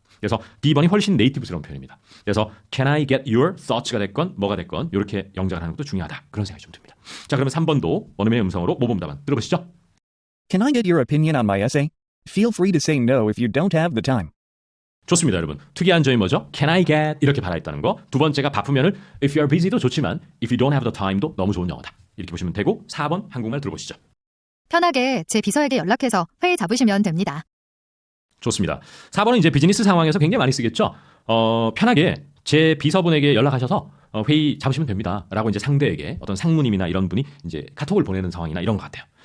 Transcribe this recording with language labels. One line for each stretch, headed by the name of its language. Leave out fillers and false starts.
Korean: 그래서 D번이 훨씬 네이티브스러운 표현입니다. 그래서
English: Can I get your thoughts
Korean: 가 됐건 뭐가 됐건 이렇게 영작을 하는 것도 중요하다. 그런 생각이 좀 듭니다. 자, 그러면 3번도 원어민의 음성으로 모범 답안 들어보시죠.
English: Can I get your opinion on my essay? Feel free to say no if you don't have the time.
Korean: 좋습니다, 여러분. 특이한 점이 뭐죠? Can I get 이렇게 발화했다는 거. 두 번째가 바쁘면은
English: if you are busy
Korean: 도 좋지만
English: if you don't have the time
Korean: 도 너무 좋은 영어다. 이렇게 보시면 되고 4번 한국말 들어보시죠. 편하게 제 비서에게 연락해서 회의 잡으시면 됩니다. 좋습니다. 4번은 이제 비즈니스 상황에서 굉장히 많이 쓰겠죠. 편하게 제 비서분에게 연락하셔서 회의 잡으시면 됩니다. 라고 이제 상대에게 어떤 상무님이나 이런 분이 이제 카톡을 보내는 상황이나 이런 것 같아요.